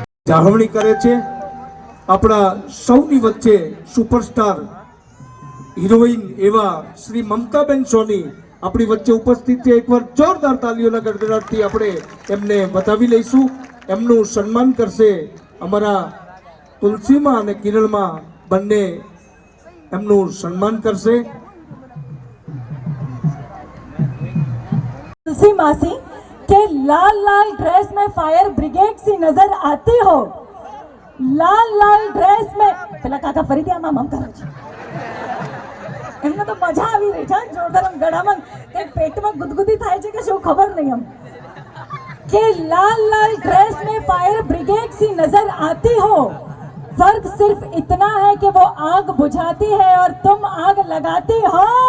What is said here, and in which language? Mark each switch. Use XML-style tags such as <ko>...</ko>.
<gu>જાળવણી કરે છે આપણા સૌની વચ્ચે સુપરસ્ટાર હિરોઈન એવા શ્રી મમતાબેન સોની આપણી વચ્ચે ઉપસ્થિત છે. એકવાર જોરદાર તાલીઓના ગડગડાટથી આપણે એમને વધાવી લઈશું. એમનું સન્માન કરશે અમારા તુલસીમાં અને કિરણમાં બંને એમનું સન્માન કરશે.</gu> <hi>तुलसी मासी के लाल लाल ड्रेस में फायर ब्रिगेड सी नजर आती हो. लाल लाल ड्रेस में</hi> <gu>પેલા કાકા ફરીથી આમાં મમ કરે છે. એમને તો મજા આવી રહી છે જોરદાર. આમ ગળામાં કે પેટમાં ગુદગુદી થાય છે કે શું ખબર નહીં.</gu> <hi>हम કે लाल लाल ड्रेस में फायर ब्रिगेड सी नजर आती हो. फर्क सिर्फ इतना है कि वो आग बुझाती है और तुम आग लगाती हो.</hi>